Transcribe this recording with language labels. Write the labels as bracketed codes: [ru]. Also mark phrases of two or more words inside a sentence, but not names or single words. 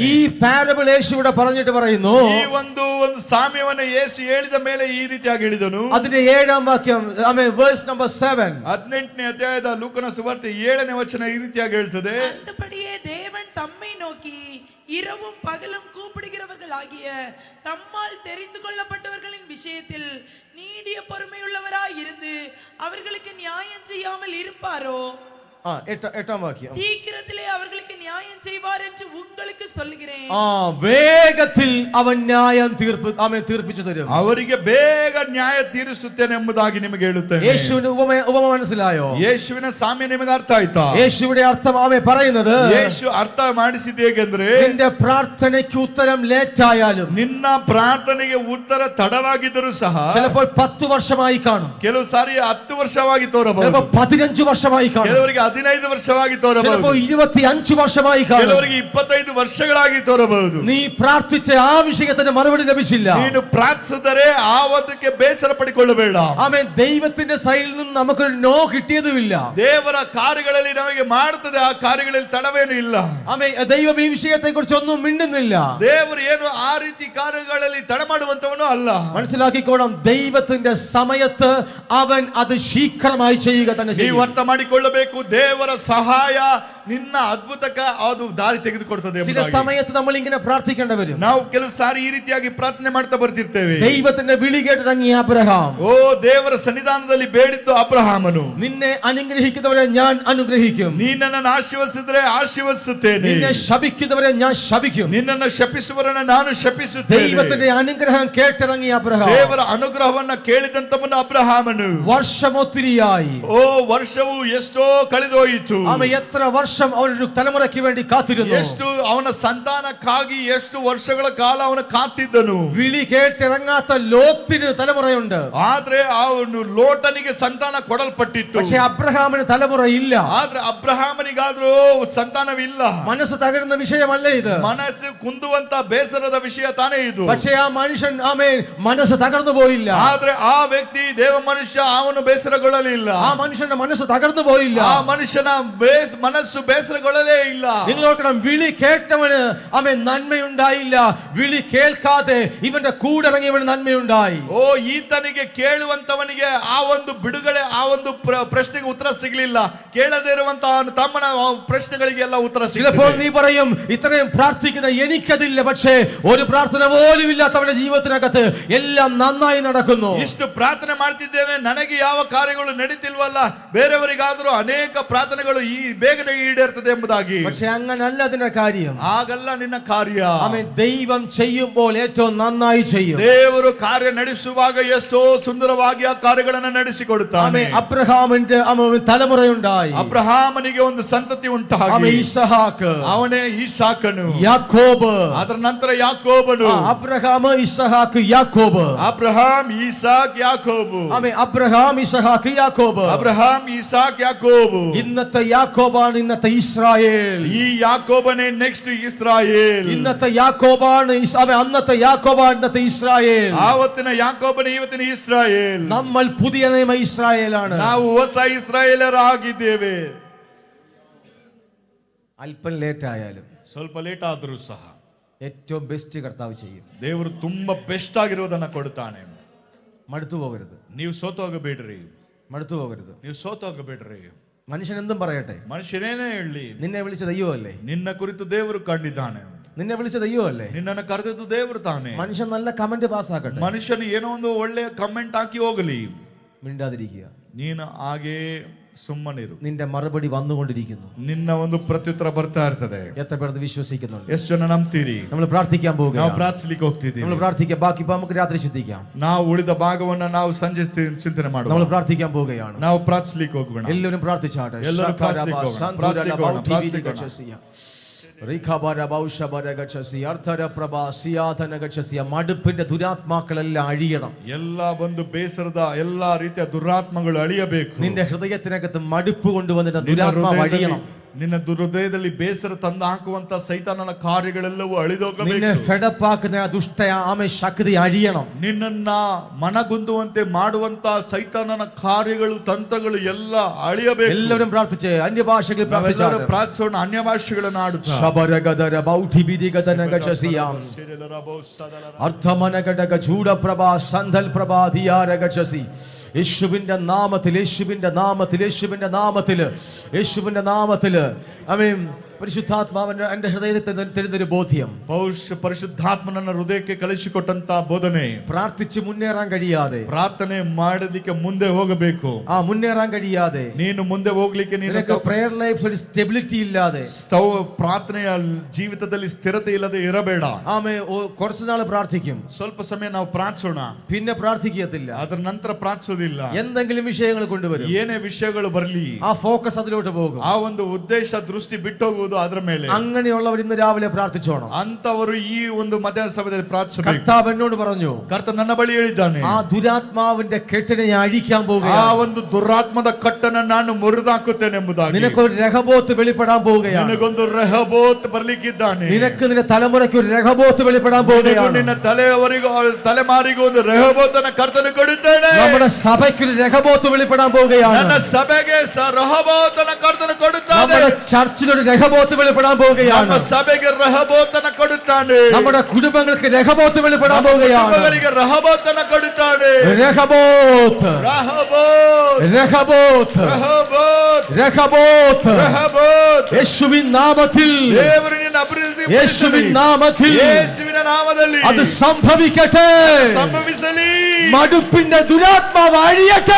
[ml] ഈ പാരബിൾ യേശു ഇവിടെ പറഞ്ഞിട്ട് പറയുന്നു, [kn] ಈ ಒಂದು ಸಾಮ್ಯವನ್ನು ಯೇಸು ಹೇಳಿದ ಮೇಲೆ ಈ ರೀತಿಯಾಗಿ ಹೇಳಿದನು. [ml] അതിന്റെ 7ാം വാക്യം, [en] verse number 7, [kn] 18ನೇ ಅಧ್ಯಾಯದ ಲೂಕನ ಸುವಾರ್ತೆ 7ನೇ ವಚನ ಈ ರೀತಿಯಾಗಿ ಹೇಳ್ತದೆ. [ta] அந்தபடியே தேவன் தம்மை நோக்கி இரவும் பகலும் கூப்பிடுகிறவர்கள் ஆகிய தம்மால் தெரிந்து கொள்ளப்பட்டவர்களின் விஷயத்தில் நீடிய பொறுமையுள்ளவராய் இருந்து அவர்களுக்கு நியாயம் செய்யாமல் இருப்பாரோ? [ml] 8ാം വാക്യം, [ta] சீக்கிரத்திலே அவர்களுக்கு நியாயம் செய்வார் என்று உங்களுக்கு சொல்லுகிறேன். [ml] വേഗത്തിൽ അവൻ ന്യായം തീർപ്പിച്ചു തരും. [kn] ಅವರಿಗೆ ಬೇಗ ನ್ಯಾಯ ತೀರಿಸುತ್ತೇನೆ ಎಂಬುದಾಗಿ ನಿಮಗೆ ಹೇಳುತ್ತೇನೆ. [ml] യേശുവിന്റെ ഉപമ മനസ്സിലായോ? [kn] ಯೇಸುವಿನ ಸಾಮ್ಯ ನಿಮಗೆ ಅರ್ಥ ಆಯ್ತಾ? [ml] യേശുവിടെ അർത്ഥം പറയുന്നത്, [kn] ಯೇಸು ಅರ್ಥ ಮಾಡಿಸಿದ್ದು ಹೇಗೆಂದ್ರೆ, [ml] നിന്റെ പ്രാർത്ഥനയ്ക്ക് ഉത്തരം ലേറ്റ് ആയാലും, [kn] ನಿನ್ನ ಪ್ರಾರ್ಥನೆಗೆ ಉತ್ತರ ತಡವಾಗಿದ್ದರೂ ಸಹ, [ml] ചിലപ്പോൾ 10 വർഷമായി കാണും, [kn] ಕೆಲವು ಸಾರಿ 10 ವರ್ಷವಾಗಿ ತೋರಬಹುದು, [ml] ചിലപ്പോൾ 15 വർഷമായി കാണും, [kn] ಕೆಲವರಿಗೆ 15 ವರ್ಷವಾಗಿ [ml] ചിലപ്പോൾ [kn] ತೋರಬಹುದು, [ml] 25 വർഷമായി കാണും. [kn] ಕೆಲವರಿಗೆ 25 ವರ್ಷಗಳಾಗಿ ತೋರಬಹುದು. [ml] നീ പ്രാർത്ഥിച്ച ആ വിഷയത്തിന് മറുപടി ലഭിച്ചില്ല. [kn] ನೀನು ಪ್ರಾರ್ಥಿಸಿದರೆ ಆ ಒಂದಕ್ಕೆ ಬೇಸರ ಪಡಿಕೊಳ್ಳಬೇಡ. [ml] ആമേൻ. ദൈവത്തിന്റെ സൈഡിൽ നിന്ന് നമുക്കൊരു നോ കിട്ടിയതുമില്ല. [kn] ದೇವರ ಕಾರ್ಯಗಳಲ್ಲಿ ನಮಗೆ ಮಾಡುತ್ತದೆ, ಆ ಕಾರ್ಯಗಳಲ್ಲಿ ತಡವೇನು ಇಲ್ಲ. [ml] ആമേൻ. ദൈവം ഈ വിഷയത്തെ കുറിച്ച് ഒന്നും മിണ്ടുന്നില്ല. [kn] ದೇವರು ಏನು ಆ ರೀತಿ ಕಾರ್ಯಗಳಲ್ಲಿ ತಡ ಮಾಡುವಂತವನು ಅಲ್ಲ. [ml] മനസ്സിലാക്കിക്കോണം, ദൈവത്തിന്റെ സമയത്ത് അവൻ അത് ശീഘ്രമായി ചെയ്യുക തന്നെ ചെയ്യും. [kn] ನೀವು ಅರ್ಥ ಮಾಡಿಕೊಳ್ಳಬೇಕು, ದೇವರ ಸಹಾಯ ನಿನ್ನ ಅದ್ಭುತಕ್ಕೆ ಅದು ದಾರಿ ತೆಗೆದುಕೊಡ್ತದೆ. [ml] ചില സമയത്ത് നമ്മൾ ഇങ്ങനെ പ്രാർത്ഥിക്കേണ്ടി വരും. [kn] ನಾವು ಕೆಲವು ಸಾರಿ ಈ ರೀತಿಯಾಗಿ ಪ್ರಾರ್ಥನೆ ಮಾಡ್ತಾ ಬರ್ತಿರ್ತೇವೆ. [ml] ദൈവത്തിന്റെ വിളി കേട്ടിറങ്ങിയ അബ്രഹാം, [kn] ಓ ದೇವರ ಸನ್ನಿಧಾನದಲ್ಲಿ ಬೇಡಿದ್ದು ಅಬ್ರಹಾಮನು, [ml] നിന്നെ അനുഗ്രഹിക്കുന്നവരെ ഞാൻ അനുഗ്രഹിക്കും, [kn] ನೀ ನನ್ನನ್ನು ಆಶೀರ್ವದಿಸಿದ್ರೆ ಆಶೀರ್ವದಿಸುತ್ತೇನೆ, [ml] നിന്നെ ശപിക്കുന്നവരെ ഞാൻ ശപിക്കും. [kn] ನಿನ್ನನ್ನು ಶಪಿಸುವವರನ್ನು ನಾನು ಶಪಿಸುತ್ತೇನೆ. [ml] ദൈവത്തിന്റെ അനുഗ്രഹം കേട്ടിറങ്ങിയ അബ്രഹാം, [kn] ದೇವರ ಅನುಗ್ರಹವನ್ನ ಕೇಳಿದಂತವನು ಅಬ್ರಹಾಮನು. [ml] വർഷമൊത്തിരിയായി, [kn] ಓ ವರ್ಷವು ಎಷ್ಟೋ ಕಳೆದೋಯಿತು. [ml] അവൻ എത്ര വർഷം അവനൊരു തലമുറയ്ക്ക് വേണ്ടി കാത്തിരുന്നു. [kn] ಎಷ್ಟು ಅವನ ಸಂತಾನಕ್ಕಾಗಿ ಎಷ್ಟು ವರ್ಷಗಳ ಕಾಲ ಅವನು ಕಾತಿದ್ದನು. [ml] വിളി കേട്ടിറങ്ങാത്ത ലോത്തിന് തലമുറയുണ്ട്, [kn] ಆದ್ರೆ ಅವನು ಲೋಟನಿಗೆ ಸಂತಾನ ಕೊಡಲ್ಪಟ್ಟಿತ್ತು. [ml] പക്ഷെ അബ്രഹാമിന് തലമുറയില്ല. [kn] ಆದ್ರೆ ಅಬ್ರಹಾಮನಿಗಾದ್ರೂ ಸಂತಾನವಿಲ್ಲ. [ml] മനസ്സ് തകരുന്ന വിഷയമല്ല ഇത്, [kn] ಮನಸ್ಸು ಕುಂದುವಂತ ಬೇಸರದ ವಿಷಯ ತಾನೇ ಇದು. [ml] പക്ഷെ ആ മനുഷ്യൻ മനസ്സ് തകർന്നു പോയില്ല. [kn] ಆದ್ರೆ ಆ ವ್ಯಕ್ತಿ ದೇವ ಮನುಷ್ಯ ಅವನು ಬೇಸರಗೊಳ್ಳಲಿಲ್ಲ. [ml] ആ മനുഷ്യന്റെ മനസ്സ് തകർന്നു പോയില്ല. [kn] ಆ ಮನುಷ್ಯನ ಮನಸ್ಸು ಬೇಸರಗೊಳ್ಳಲೇ ಇಲ್ಲ. [ml] നിങ്ങൾ നോക്കണം, വിളി കേട്ടവന് നന്മയുണ്ടായില്ല, വിളി കേൾക്കാതെ ഇവന്റെ കൂടെ ഇറങ്ങിയവന് നന്മയുണ്ടായി. [kn] ಓ ಈತನಿಗೆ ಕೇಳುವಂತವನಿಗೆ ಆ ಒಂದು ಬಿಡುಗಡೆ, ಆ ಒಂದು ಪ್ರಶ್ನೆಗೆ ಉತ್ತರ ಸಿಗಲಿಲ್ಲ. ಕೇಳದೇ ಇರುವಂತಹ ತಮ್ಮನ ಪ್ರಶ್ನೆಗಳಿಗೆಲ್ಲ ಉತ್ತರ [ml] ചിലപ്പോൾ [kn] ಸಿಗಲಿಲ್ಲ. [ml] നീ പറയും, ഇത്രയും പ്രാർത്ഥിക്കുന്ന എനിക്കതില്ല, പക്ഷേ ഒരു പ്രാർത്ഥന പോലും ഇല്ലാത്തവന്റെ ജീവിതത്തിനകത്ത് എല്ലാം നന്നായി നടക്കുന്നു. [kn] ಇಷ್ಟು ಪ್ರಾರ್ಥನೆ ಮಾಡ್ತಿದ್ದೇನೆ, ನನಗೆ ಯಾವ ಕಾರ್ಯಗಳು ನಡೀತಿಲ್ವಲ್ಲ, ಬೇರೆಯವರಿಗಾದರೂ ಅನೇಕ ಪ್ರಾರ್ಥನೆಗಳು ಈ ಬೇಗನೆ ಈಡೇರ್ತದೆ ಎಂಬುದಾಗಿ. [ml] പക്ഷെ അങ്ങനല്ല അതിന്റെ കാര്യം. [kn] ಆಗಲ್ಲ ನಿನ್ನ ಕಾರ್ಯ. [ml] ദൈവം ചെയ്യുമ്പോൾ ഏറ്റവും നന്നായി ചെയ്യും. [kn] ದೇವರು ಕಾರ್ಯ ನಡೆಸುವಾಗ ಎಷ್ಟೋ ಸುಂದರವಾಗಿ ಆ ಕಾರ್ಯಗಳನ್ನು ನಡೆಸಿಕೊಡುತ್ತಾನೆ. [ml] അബ്രഹാമിന്റെ തലമുറയുണ്ടായി. [kn] ಅಬ್ರಹಾಮನಿಗೆ ಒಂದು ಸಂತತಿ ಉಂಟಾಗಿ [ml] ഇസഹാക്ക്, [kn] ಅವನೇ ಇಸಾಕನು, ಯಾಕೋಬ್, ಅದರ ನಂತರ ಯಾಕೋಬನು. [ml] അബ്രഹാം, ഇസഹാക്ക്, യാക്കോബ്. [kn] ಅಬ್ರಹಾಂ, ಇಸಾಕ್, ಯಾಕೋಬು. [ml] അബ്രഹാം, ഇസഹാക്ക്, യാക്കോബ്. [kn] ಅಬ್ರಹಾಂ, ಇಸಾಕ್, ಯಾಕೋಬು. [ml] ഇന്നത്തെ യാക്കോബാണ് ഇന്നത്തെ ഇസ്രായേൽ. [kn] ಈ ಯಾಕೋಬನೇ ನೆಕ್ಸ್ಟ್ ಇಸ್ರಾಯೇಲ್. [ml] ഇന്നത്തെ യാക്കോബാണ് അന്നത്തെ യാക്കോബാണ് ഇന്നത്തെ ഇസ്രായേൽ. [kn] ಆವತ್ತಿನ ಯಾಕೋಬನೇ ಇವತ್ತಿನ ಇಸ್ರಾಯೇಲ್. [ml] നമ്മൾ പുതിയ നിയമ ഇസ്രായേലാണ്. [kn] ನಾವು ಹೊಸ ಇಸ್ರಾಯೇಲರಾಗಿದ್ದೇವೆ. [ml] അല്പം ലേറ്റ് ആയാലും, [kn] ಸ್ವಲ್ಪ ಲೇಟ್ ಆದ್ರೂ ಸಹ [ml] ഏറ്റവും ബെസ്റ്റ് കർത്താവ് ചെയ്യും. [kn] ದೇವರು ತುಂಬಾ ಬೆಸ್ಟ್ ಆಗಿರೋದನ್ನ ಕೊಡುತ್ತಾನೆ. [ml] മടുത്തു പോകരുത്, [kn] ನೀವು ಸೋತೋಗಬೇಡ್ರಿ, [ml] മടുത്തു പോകരുത്. [kn] ನೀವು ಸೋತೋಗಬೇಡ್ರಿ. [ml] മനുഷ്യൻ എന്തും പറയട്ടെ, [kn] ಮನುಷ್ಯನೇನೇ ಹೇಳಿ, [ml] നിന്നെ വിളിച്ച ദൈവമല്ലേ, [kn] ನಿನ್ನ ಕುರಿತು ದೇವರು ಕಂಡಿದ್ದಾನೆ. [ml] നിന്നെ വിളിച്ച ദൈവമല്ലേ, [kn] ನಿನ್ನನ್ನು ಕರೆದದ್ದು ದೇವರು ತಾನೆ. [ml] മനുഷ്യൻ നല്ല കമന്റ് പാസ്സാക്കട്ടെ, [kn] ಮನುಷ್ಯನು ಏನೋ ಒಂದು ಒಳ್ಳೆಯ ಕಮೆಂಟ್ ಹಾಕಿ ಹೋಗಲಿ, [ml] മിണ്ടാതിരിക്കുക. [kn] ನೀನು ಹಾಗೆ ಸುಮ್ಮನಿರು. [ml] നിന്റെ മറുപടി വന്നുകൊണ്ടിരിക്കുന്നു. [kn] ನಿನ್ನ ಒಂದು ಪ್ರತ್ಯುತ್ತರ ಬರ್ತಾ ಇರ್ತದೆ. [ml] എത്ര പേർ അത് വിശ്വസിക്കുന്നുണ്ട്? [kn] ಎಷ್ಟು ಜನ ನಂಬ್ತೀರಿ? [ml] നമ്മൾ പ്രാർത്ഥിക്കാൻ [kn] ನಾವು [ml] പോവുകയാണ്. [kn] ಪ್ರಾರ್ಥಿಸಲಿಕ್ಕೆ ಹೋಗ್ತಿದ್ದೀವಿ. [ml] നമ്മൾ പ്രാർത്ഥിക്കാം. ബാക്കി നമുക്ക് രാത്രി ചിന്തിക്കാം. [kn] ನಾವು ಉಳಿದ ಭಾಗವನ್ನ ನಾವು ಸಂಜೆ ಚಿಂತನೆ ಮಾಡುವ. [ml] നമ്മൾ പ്രാർത്ഥിക്കാൻ പോവുകയാണ്. [kn] ನಾವು ಪ್ರಾರ್ಥಿಸಲಿಕ್ಕೆ ಹೋಗೋಣ. [ml] എല്ലാവരും പ്രാർത്ഥിച്ചാട്ടെ. എല്ലാവരും പ്രാർത്ഥിಲಿಕ್ಕೆ [kn] ಹೋಗೋಣ. ಪ್ರಾರ್ಥಿಲಿಕ್ಕೆ ಹೋಗೋಣ. ಪ್ರಾರ್ಥಿಲಿಕ್ಕೆ ಹೋಗೋಣ. [ml] മടുപ്പിന്റെ ദുരാത്മാക്കളെല്ലാം അഴിയണം. [kn] എല്ലാ ಬಂದು ಬೇಸರದ ಎಲ್ಲಾ ರೀತಿಯ ದುರಾತ್ಮಗಳು ಅಳಿಯಬೇಕು. [ml] നിന്റെ ഹൃദയത്തിനകത്ത് മടുപ്പ് കൊണ്ടുവന്നിട്ട് ദുരാത്മാവ് അഴിയണം. [kn] ನಿನ್ನ ಹೃದಯದಲ್ಲಿ ಬೇಸರ ತಂದು ಹಾಕುವಂತ ಸೈತಾನನ ಕಾರ್ಯಗಳೆಲ್ಲವೂ [ml] നിന്നെ [kn] ಅಳಿದೋಗಬೇಕು. [ml] ഫെഡപ്പാക്കുന്ന ആ ദുഷ്ട ആമേ ശക്തി അഴിയണം. [kn] ನಿನ್ನನ್ನ ಮನಗುಂದುವಂತೆ ಮಾಡುವಂತ ಸೈತಾನನ ಕಾರ್ಯಗಳು ತಂತ್ರಗಳು ಎಲ್ಲ ಅಳಿಯಬೇಕು. [ml] എല്ലാവരും പ്രാർത്ഥിച്ച് അന്യഭാഷകളിൽ [kn] ನಾವೆಲ್ಲರೂ [ml] പ്രാർത്ഥിച്ചാണ്. [kn] ಪ್ರಾರ್ಥಿಸೋಣ, ಅನ್ಯ ಭಾಷೆಗಳನ್ನು ಆಡುತ್ತಾ. ശബരഗദര ബൗദ്ധിബിദിഗദനഗചസിയാം അർത്ഥമനഗടക ചൂടപ്രഭാ സന്ധൽ പ്രഭാ ധിയാരഗചസി. [ml] യേശുവിന്റെ നാമത്തിൽ, യേശുവിന്റെ നാമത്തിൽ, യേശുവിന്റെ നാമത്തിൽ, യേശുവിന്റെ നാമത്തിൽ ആമേൻ. പരിശുദ്ധാത്മാവിന്റെ എന്റെ ഹൃദയത്തിൽ തരുന്നൊരു ബോധ്യം, [kn] ಪರಿಶುದ್ಧಾತ್ಮನನ್ನ ಹೃದಯಕ್ಕೆ ಕಳಿಸಿಕೊಟ್ಟಂತ ಬೋಧನೆ. [ml] പ്രാർത്ഥിച്ച് മുന്നേറാൻ കഴിയാതെ, [kn] ಪ್ರಾರ್ಥನೆ ಮಾಡೋದಕ್ಕೆ ಮುಂದೆ ಹೋಗಬೇಕು. [ml] മുന്നേറാൻ കഴിയാതെ, [kn] ನೀನು ಮುಂದೆ ಹೋಗ್ಲಿಕ್ಕೆ [ml] നിനക്ക് [en] prayer life [ml] ഒരു സ്റ്റെബിലിറ്റി ഇല്ലാതെ, [kn] ಪ್ರಾರ್ಥನೆಯ ಜೀವಿತದಲ್ಲಿ ಸ್ಥಿರತೆ ಇಲ್ಲದೆ ಇರಬೇಡ. [ml] ആമേ കുറച്ചു നാൾ പ്രാർത്ഥിക്കും, [kn] ಸ್ವಲ್ಪ ಸಮಯ ನಾವು ಪ್ರಾರ್ಥಿಸೋಣ, [ml] പിന്നെ പ്രാർത്ഥിക്കത്തില്ല, [kn] ಅದರ ನಂತರ ಪ್ರಾರ್ಥಿಸೋದಿಲ್ಲ. [ml] എന്തെങ്കിലും ವಿಷಯങ്ങൾ കൊണ്ടുവരും, [kn] ಏನೇ ವಿಷಯಗಳು ಬರಲಿ [ml] ആ ഫോക്കസ് അതിലോട്ട് പോകും, [kn] ಆ ಒಂದು ಉದ್ದೇಶ ದೃಷ್ಟಿ ಬಿಟ್ಟೋಗುವುದು ಅದರ ಮೇಲೆ. [ml] അങ്ങനെയുള്ളവർ ഇന്ന് രാവിലെ പ്രാർത്ഥിച്ചോണം. [kn] ಅಂತವರು ಈ ಒಂದು ಮಧ್ಯಾಹ್ನ ಸಮಯದಲ್ಲಿ ಪ್ರಾರ್ಥಿಸಬೇಕು. [ml] കർത്താവ് എന്നോട് പറഞ്ഞു, [kn] ಕರ್ತ ನನ್ನ ಬಳಿ ಹೇಳಿದ್ದಾನೆ, [ml] ആ ദുരാത്മാവിന്റെ കെട്ടിനെ ഞാൻ അഴിക്കാൻ [kn] ಆ [ml] പോവുകയാണ്. [kn] ಒಂದು ದುರಾತ್ಮದ ಕಟ್ಟನ್ನು ನಾನು ಮುರಿದಾಕುತ್ತೇನೆ ಎಂಬುದಾಗಿ. [ml] നിനക്കൊരു രഹബോത്ത് വെളിപ്പെടാൻ പോവുകയാണ്. [kn] ನಿನಗೊಂದು ರೆಹಬೋತ್ ಬರ್ಲಿಕ್ಕಿದ್ದಾನೆ. [ml] നിനക്ക് നിന്റെ തലമുറയ്ക്ക് ഒരു രഹബോത്ത് വെളിപ്പെടാൻ പോവുകയാണ്. [kn] ನಿನ್ನ ತಲೆಮಾರಿಗೂ ಒಂದು ರೆಹಬೋತನ ಕರ್ತನು ಕೊಡುತ್ತೇನೆ. [ml] നമ്മുടെ സഭയ്ക്കൊരു രഹബോത്ത് വെളിപ്പെടാൻ പോവുകയാണ്. [kn] ನನ್ನ ಸಭೆಗೆ ರೆಹಬೋತನ ಕರ್ತನು ಕೊಡುತ್ತಾನೆ. [ml] നമ്മുടെ ചർച്ചിലൊരു രഹബോത്ത് വെളിപ്പെടാൻ പോവുകയാണ്. [kn] ನಮ್ಮ ಸಭೆಗೆ ರೆಹಬೋತನ ಕೊಡುತ್ತಾನೆ. [ml] നമ്മുടെ കുടുംബങ്ങൾക്ക് രഹബോത്ത് വെളിപ്പെടാൻ പോവുകയാണ്. [kn] ಕುಟುಂಬಗಳಿಗೆ ರೆಹಬೋತನ ಕೊಡುತ್ತಾನೆ. [ml] രഹബോത്ത്, [kn] ರಹಬೋತ್, [ml] രഹബോത്ത്, [kn] ರಹಬೋತ್, [ml] രഹബോത്ത്. [kn] ರಹಬೋತ್. [ml] യേശുവിൻ നാമത്തിൽ, [kn] ದೇವರು ನಿನ್ನ ಅಭಿವೃದ್ಧಿ [ml] യേശുവിൻ നാമത്തിൽ [kn] ಯೇಸುವಿನ ನಾಮದಲ್ಲಿ [ml] അത് സംഭവിക്കട്ടെ. [kn] ಸಂಭವಿಸಲಿ. [ml] മടുപ്പിന്റെ ദുരാത്മാവ് അഴിയട്ടെ.